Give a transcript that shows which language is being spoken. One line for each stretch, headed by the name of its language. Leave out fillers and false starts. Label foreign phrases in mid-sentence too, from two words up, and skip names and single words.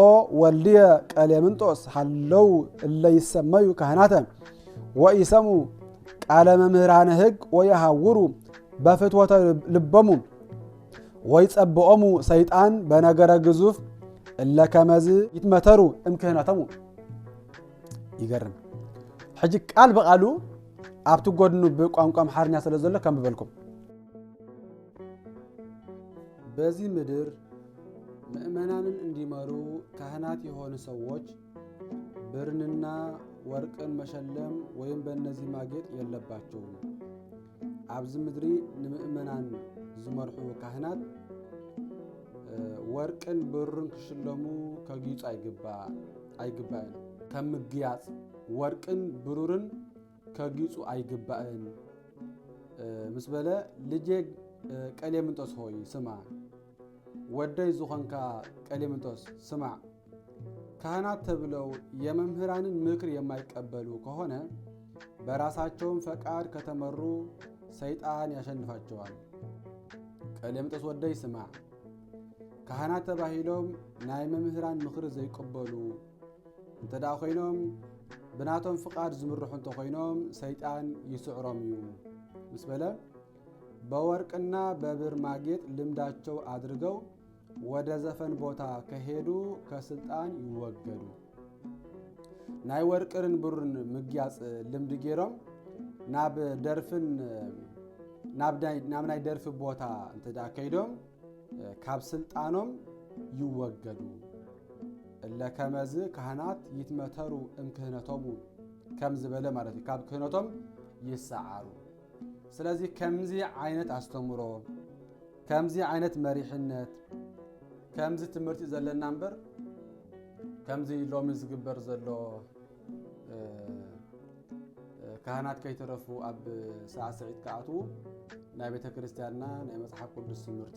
Geez: ወልድየ ቀሌምንጦስ ሃለው እለ ይሰመዩ ካህናተ ወይሰሙ ቃለ መምህራነ ሕግ ወይሃውሩ በፍትወተ ልቦሙ ወይጸብኦሙ ሰይጣን በነገረ ግዙፍ እለ ከመዝ ይትመተሩ እምክህነቶሙ
Tigrinya: ይገርም ሕጂ ቃል በቃሉ ኣብቲ ጎድኑ በቋንቋ አምሓርኛ ስለዘሎ ከም በልኩም
Amharic: በዚህ ምድር ምእመናንን እንዲመሩ ካህናት የሆኑ ሰዎች ብርንና ወርቅን መሸለም ወይም በእነዚህ ማጌጥ የለባቸውም
Tigrinya: ኣብዚ ምድሪ ንምእመናን ዝመርሑ ካህናት ወርቅን ብርን ክሽለሙ ከጊጹ አይግባእን ከምግያጽ ወርቅን ብሩርን ከጊጹ አይግባእን ምስበለ
Amharic: ልጄ ቀሌምንጦስ ሆይ ስማ
Tigrinya: ወደይ ዝኾንካ ቀሌምንጦስ
Amharic: ስማ ካህናት ተብለው የመምህራንን ምክር የማይቀበሉ ከሆነ በራሳቸውም ፈቃድ ከተመሩ ሰይጣን ያሸንፋቸዋል
Tigrinya: ቀሌምንጦስ ወደይ ስማ ካህናት ተባሂሎም ናይ መምህራን ምክር ዘይቀበሉ እንተዳ ኮይኖም ብናቶም ፍቃድ ዝምርሑ እንተ ኮይኖም ሰይጣን ይስዕሮም እዩ ምስበለ
Amharic: በወርቅና በብር ማጌጥ ልምዳቸው አድርገው ወደ ዘፈን ቦታ ከሄዱ ከስልጣን ይወገዱ
Tigrinya: ናይ ወርቅን ብርን ምግያጽ ልምድ ጌሮም ናብ ናይ ደርፍ ቦታ እንተዳ ከይዶም ካብ ስልጣኖም ይወገዱ
Geez: እለ ከመዝ ካህናት ይትመተሩ እምክህነቶሙ
Tigrinya: ከም ዝበለ ማለት ካብ ክህነቶም ይሰዓሩ ስለዚህ ከምዚ አይነት አስተምሮ ከምዚ አይነት መሪሕነት ከምዚ ትምህርቲ ዘለና እንበር ከምዚ ሎሚ ዝግበር ዘሎ ካህናት ከይተረፉ ኣብ ሳዕስዒት ከኣቱ ናይ ቤተ ክርስቲያንና ናይ መጽሓፍ ቅዱስ ትምህርቲ